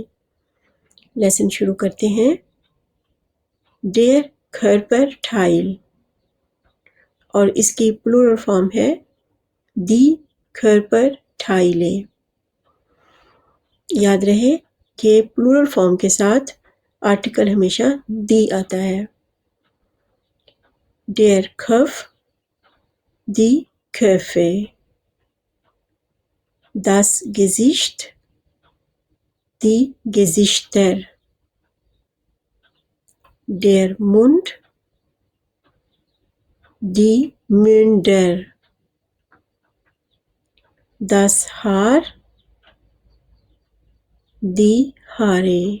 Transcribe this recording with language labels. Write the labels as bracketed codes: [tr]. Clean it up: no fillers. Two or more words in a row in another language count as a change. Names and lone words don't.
[hi] लेसन शुरू करते हैं। [de] der Körperteile [hi] और इसकी [en] plural form [hi] है [de] die Körperteile. [hi] याद रहे कि [en] plural form [hi] के साथ आर्टिकल हमेशा दी आता है। [de] der Kopf, die Köpfe, das Gesicht, die Gesichter, der Mund, die Münder, das Haar, die Haare,